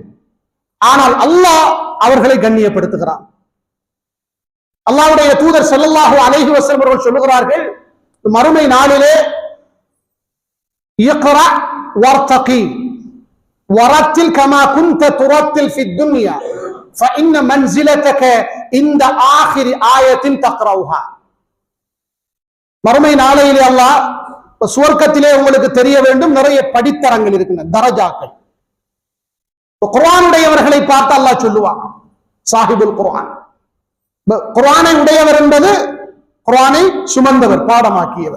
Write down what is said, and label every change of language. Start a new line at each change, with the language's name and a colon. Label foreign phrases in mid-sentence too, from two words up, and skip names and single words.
Tamil: ஆனால் அல்லாஹ் அவர்களை கண்ணியப்படுத்துகிறான். அல்லாஹ்வுடைய தூதர்
Arabic: صلى الله عليه وسلم
Tamil: அவர்கள் சொல்லுகிறார்கள், மறுமை நாளிலே
Arabic: اقرأ وارتق ورتل كما كنت ترتل في الدنيا فإن منزلتك عند آخر آية تقرأها.
Tamil: மறுமை நாளையிலே அல்லாஹ் சுவர்க்கத்திலே உங்களுக்கு தெரிய வேண்டும், நிறைய படித்தரங்கள் இருக்கின்றன, தரஜாக்கள். குர்ஆனுடையவர்களை பார்த்து அல்லாஹ் சொல்லுவான்,
Arabic: صاحب القرآن.
Tamil: குர்ஆனை உடையவர் என்பது குர்ஆனை சுமந்தவர், பாடமாக்கியவர்.